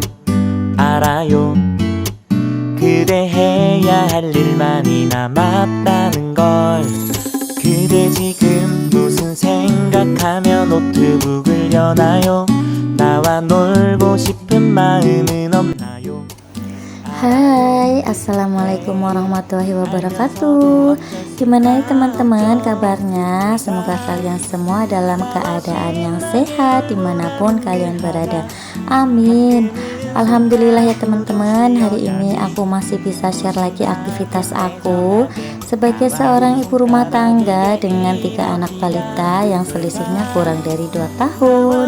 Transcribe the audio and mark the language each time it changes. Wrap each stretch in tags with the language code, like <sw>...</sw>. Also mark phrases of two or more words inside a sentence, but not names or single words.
<ko>알아요. 그대 해야 할 일 많이 남았다는 걸. 그대 지금 무슨 생각하며 노트북을 여나요? 나와 놀고 싶은 마음은 없나요?</ko> <id>Hai, assalamualaikum warahmatullahi wabarakatuh. Gimana nih teman-teman kabarnya? Semoga kalian semua dalam keadaan yang sehat dimanapun kalian berada. Amin. Alhamdulillah ya teman-teman, hari ini aku masih bisa share lagi aktivitas aku sebagai seorang ibu rumah tangga dengan 3 anak balita yang selisihnya kurang dari 2 tahun.</id>